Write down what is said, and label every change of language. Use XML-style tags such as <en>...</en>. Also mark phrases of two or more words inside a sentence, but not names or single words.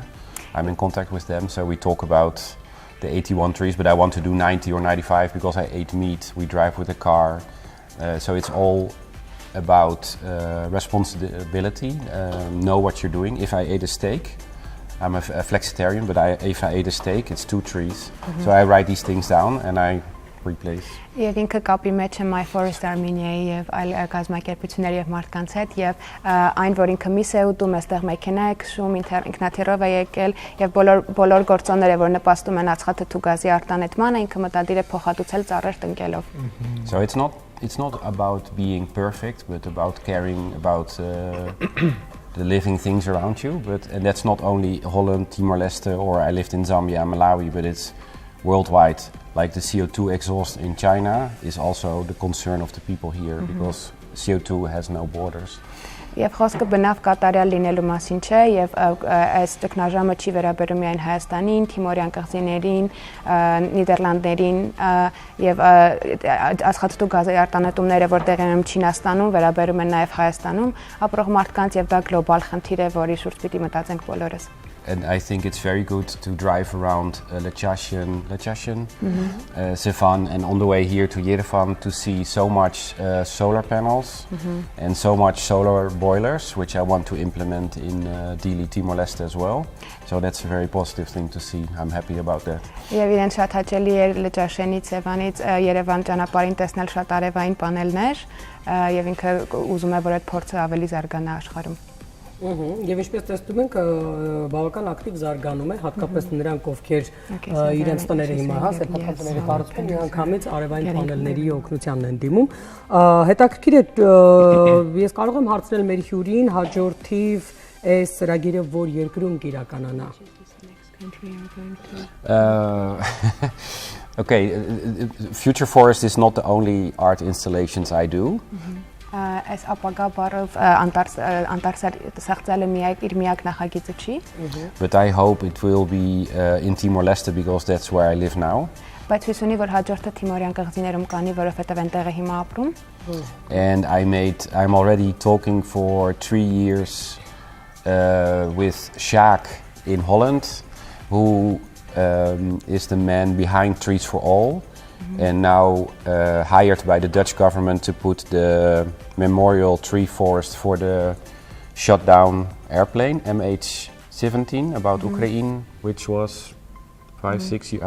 <en>I'm in contact with them, so we talk about the 81 trees, but I want to do 90 or 95 because I ate meat, we drive with a car, so it's all about responsibility, know what you're doing. If I ate a steak, I'm a flexitarian, but if I ate a steak, it's 2 trees. So I write these things down and I replace.</en> <hy>Եվ ինքը կապի մեջ է My Forest Armenia-ի եւ այլ կազմակերպությունների եւ մարդկանց հետ եւ այն որ ինքը միս է ուտում, այստեղ մեքենա է քշում, ինքնաթիռով է եկել եւ բոլոր գործոնները որ նպաստում են ածխաթթու գազի արտանետմանը, ինքը մտադիր է փոխհատուցել ծառեր տնկելով.</hy> <en>So it's not about being perfect, but about caring about the living things around you. And that's not only Holland, Timor-Leste, or I lived in Zambia and Malawi, but it's worldwide. Like the CO2 exhaust in China is also the concern of the people here, because CO2 has no borders.</en> <hy>Եվ խոսքը բնավ կատարյալ լինելու մասին չէ եւ այս տեխնաժամը չի վերաբերում միայն Հայաստանին, Թիմորյան կղզիներին, Նիդերլանդներին եւ ածխաթթու գազի արտանետումները որ տեղի ունեն Չինաստանում, վերաբերում են նաեւ Հայաստանում, ապրող մարդկանց եւ դա գլոբալ խնդիր է, որի շուրջ պիտի մտածենք բոլորս.</hy> <en>And I think it's very good to drive around Lechashian, Sevan, and on the way here to Yerevan to see so much solar panels and so much solar boilers, which I want to implement in Dili, Timor-Leste as well. So that's a very positive thing to see. I'm happy about that.</en> <hy>Եվ իրեն շատ հաճելի էր Լեչաշենից, Սևանից Երևան ճանապարհին տեսնել շատ արևային պանելներ, եւ ինքը ուզում է որ այդ փորձը ավելի զարգանա աշխարհում. Եվ ինչպես տեսնում ենք, բավական ակտիվ զարգանում է, հատկապես նրանք, ովքեր իրենց տները հիմա սեփականատների կառուցում, միանգամից արևային պանելների օգնությանն են դիմում։ Հետաքրքիր է, ես կարող եմ հարցնել մեր հյուրին, հաջորդիվ այս ծրագիրը որ երկրում կիրականանա։</hy> <en>Okay, Future Forest is not the only art installations I do.</en> <hy>Այս ապագա բառով անտառ ստեղծելը իր միակ նախագիծը չի.</hy> <en>But I hope it will be in Timor-Leste because that's where I live now.</en> <hy>Բայց հույս ունի որ հաջորդը Թիմորյան կղզիներում կանի, որովհետև այնտեղ է հիմա ապրում.</hy> <en>And I'm already talking for 3 years with Shaq in Holland who is the man behind Trees for All, and now hired by the Dutch government to put the memorial tree forest for the shot down airplane MH17 about Ukraine, which was 5-6 years.</en>